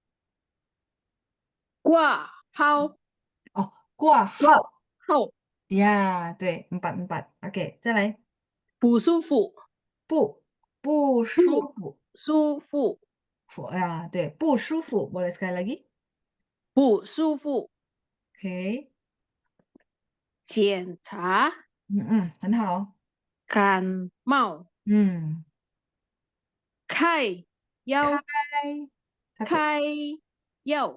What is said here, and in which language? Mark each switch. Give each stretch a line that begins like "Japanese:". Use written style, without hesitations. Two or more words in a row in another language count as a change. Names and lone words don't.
Chinese: 挂号哦，挂挂号。号呀，对，4，4，OK，再来，不舒服，不舒不服，舒服，对，不舒服 ，
Malay: boleh sekali lagi？
Chinese: OK，不舒服。检查很好，感冒，嗯，开开，药，它的开药。